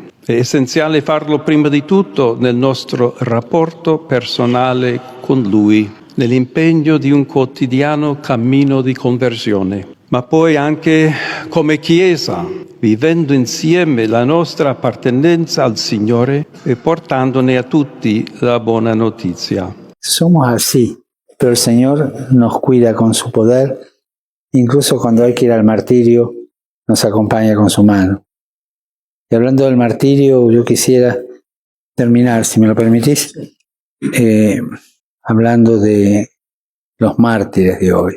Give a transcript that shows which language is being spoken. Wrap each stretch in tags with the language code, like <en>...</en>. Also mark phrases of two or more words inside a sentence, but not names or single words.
<it>È essenziale farlo prima di tutto nel nostro rapporto personale con Lui, nell'impegno di un quotidiano cammino di conversione, ma poi anche come Chiesa, vivendo insieme la nostra appartenenza al Signore e portandone a tutti la buona notizia.</it> <es>Somos así, pero el Señor nos cuida con su poder, incluso cuando hay que ir al martirio, nos acompaña con su mano. Y hablando del martirio, yo quisiera terminar, si me lo permitís, hablando de los mártires de hoy.</es>